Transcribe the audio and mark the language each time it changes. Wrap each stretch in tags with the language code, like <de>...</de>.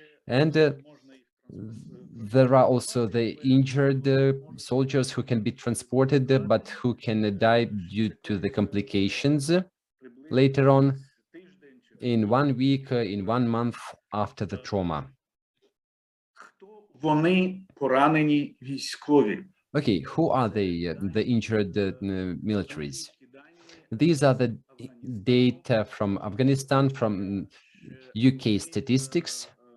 <en>And there are also the injured soldiers who can be transported, but who can die due to the complications later on, in 1 week, in 1 month after the trauma.</en> <uk>Вони поранені військові.</uk> <en>Okay, who are the injured militaries? These are the data from Afghanistan, from UK statistics.</en>